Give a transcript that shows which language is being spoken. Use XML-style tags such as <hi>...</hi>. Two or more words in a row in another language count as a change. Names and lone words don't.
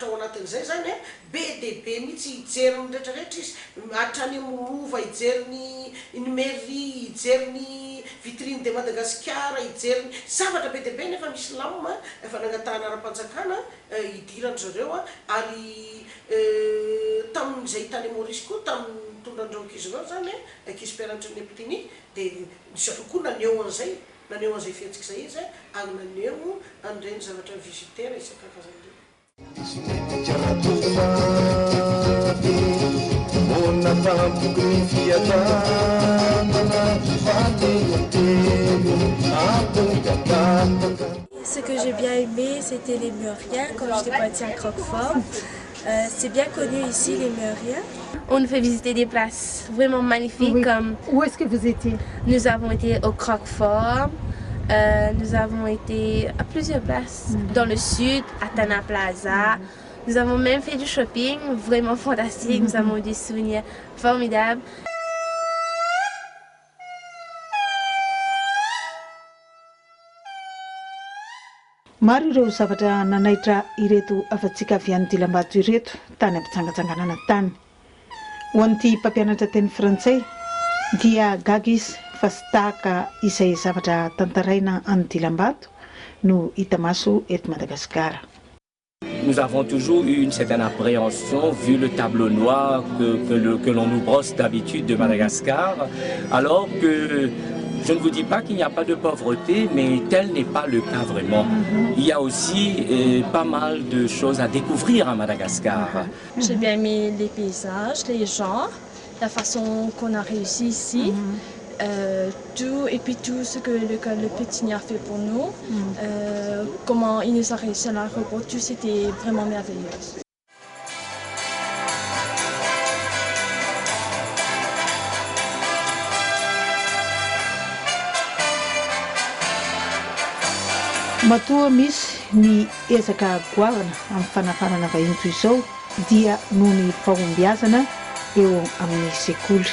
<mg>ao anatin'izay zany be dia be mihitsy hijeriny rehetrarehetra izy hatrany amorova hijeriny ny mairie hijeriny</mg> <fr>vitrine de</fr> <mg>Madagasikara hijeriny zavatra be dia be nefa misy lama efa nangatahana ara-panjakana hidirany zareo ary tamin'izay tany Maurice koa tamin'ny tondran'ireo ankizy ireo zany ankizy mpianatra ny Epitiny dia nisy koa naneho an'izay fiantsika izay izy ary naneho an'ireny zavatra visitera isan-karazany</mg> <fr>Ce que j'ai bien aimé, c'était les Meuriens quand j'étais partie à Croquefort. C'est bien connu ici, les Meuriens. On nous fait visiter des places vraiment magnifiques. Oui. Comme Où est-ce que vous étiez? nous avons été au Croquefort, nous avons été à plusieurs places dans le sud, à Tana Plaza. Nous avons même fait du shopping vraiment fantastique. Nous avons eu des souvenirs formidables.</fr> <mg>Maro ireo zavatra nanaitra ireto afa-tsika avy any Dilambato ireto tany ampitsangatsanganana tany. Ho an'ity mpampianatra teny frantsay dia gaga izy fa sy tahaka izay zavatra tantaraina any Dilambato no hita maso eto Madagasikara.</mg> <fr>Nous avons toujours eu une certaine appréhension vu le tableau noir que l'on nous brosse d'habitude de Madagascar, alors que je ne vous dis pas qu'il n'y a pas de pauvreté, mais tel n'est pas le cas vraiment. Il y a aussi pas mal de choses à découvrir à Madagascar. J'ai bien aimé les paysages, les gens, la façon qu'on a réussi ici. Tout et puis tout ce que le Pétini a fait pour nous, comment il nous a réussi à l'aéroport, tout c'était vraiment merveilleux.</fr> <mg>Matoa misy ny ezaka goavana amin'ny fanafanana vahiny toy izao dia noho ny fahombiazana eo amin'ny sekoly.</mg>